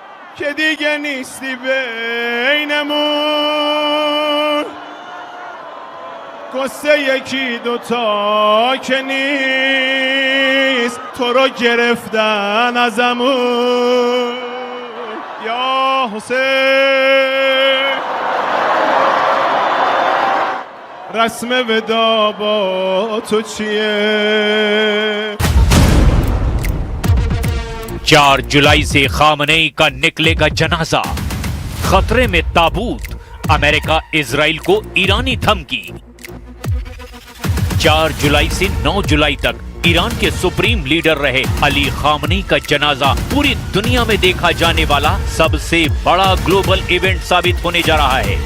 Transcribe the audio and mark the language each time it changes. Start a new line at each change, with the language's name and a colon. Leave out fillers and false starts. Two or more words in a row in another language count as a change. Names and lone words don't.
Persian: که دیگه نیستی بینمون، قصه یکی دوتا که نیست، تو رو گرفتن ازمون یا حسین. رسم ودا با تو چیه؟
Hindi: 4 जुलाई से खामनेई का निकलेगा जनाजा, खतरे में ताबूत, अमेरिका इजराइल को ईरानी धमकी। 4 जुलाई से 9 जुलाई तक ईरान के
English: supreme leader
Hindi: रहे अली खामनेई का जनाजा पूरी दुनिया में देखा जाने वाला सबसे बड़ा
English: global event
Hindi: साबित होने जा रहा है।